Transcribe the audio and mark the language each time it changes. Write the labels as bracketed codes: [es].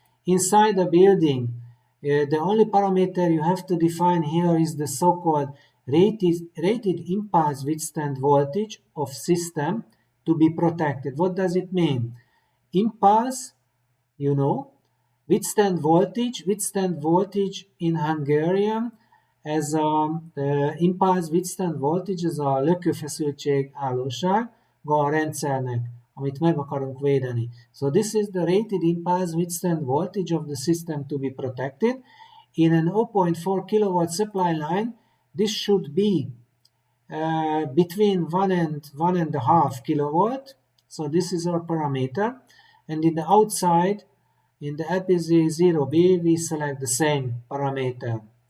[en] Inside the building, the only parameter you have to define here is the so-called rated impulse withstand voltage of system to be protected. What does it mean? Impulse, you know, withstand voltage in Hungarian [hu] ez a impulse withstand voltage, ez a lökőfeszültség állósága a rendszernek, amit meg akarunk védeni. [en] So this is the rated impulse withstand voltage of the system to be protected. In an 0.4 kilowatt supply line, this should be between 1 and 1.5 kilowatt. So this is our parameter. And in the outside, in the LPZ0B, we select the same parameter.